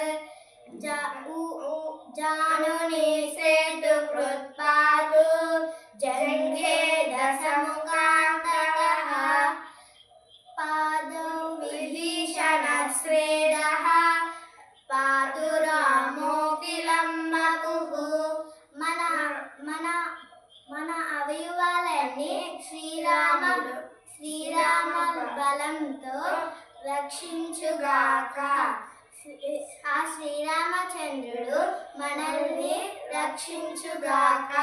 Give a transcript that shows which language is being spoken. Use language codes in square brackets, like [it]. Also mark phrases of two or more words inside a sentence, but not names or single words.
[sa] जानुनी सेतुकृत् पातु जङ्घे दशमुखान्तकः पादौ विभीषणश्रेदः पातु रामोऽखिलम्बकुः [te] మన అవయవాలన్నీ శ్రీరామ బలంతో రక్షించుగాక. ఆ శ్రీరామచంద్రుడు మనల్ని రక్షించుగాక.